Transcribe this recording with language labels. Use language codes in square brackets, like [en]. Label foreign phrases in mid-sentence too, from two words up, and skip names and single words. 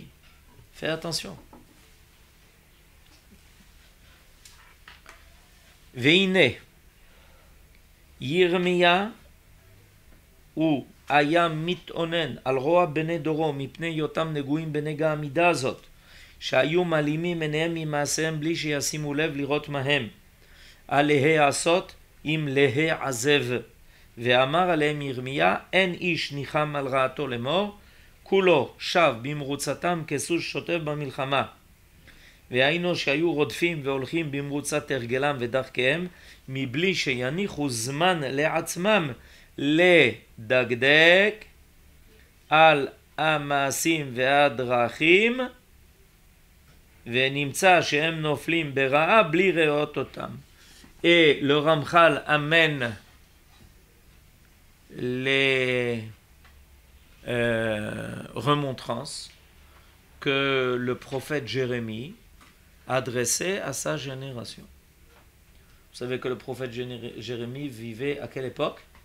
[fr] Fais attention. [he] Veine, Yirmiya ou היה מתאונן על רוע בני דורו מפני היותם נגועים בנגע המידה הזאת, שהיו מעלימים עיניהם ממעשיהם בלי שישימו לב לראות מהם, על להיעשות אם להיעזב. ואמר עליהם ירמיה, אין איש ניחם על רעתו לאמור, כולו שב במרוצתם כסוס שוטף במלחמה. והיינו שהיו רודפים והולכים במרוצת הרגלם ודרכיהם, מבלי שיניחו זמן לעצמם לדקדק על המעשים והדרכים, ונמצא שהם נופלים ברעה בלי ראות אותם. [fr] Et le Ramchal amène les remontrances que le prophète Jérémie adressait à sa génération. Vous savez que le prophète Jérémie vivait à quelle époque?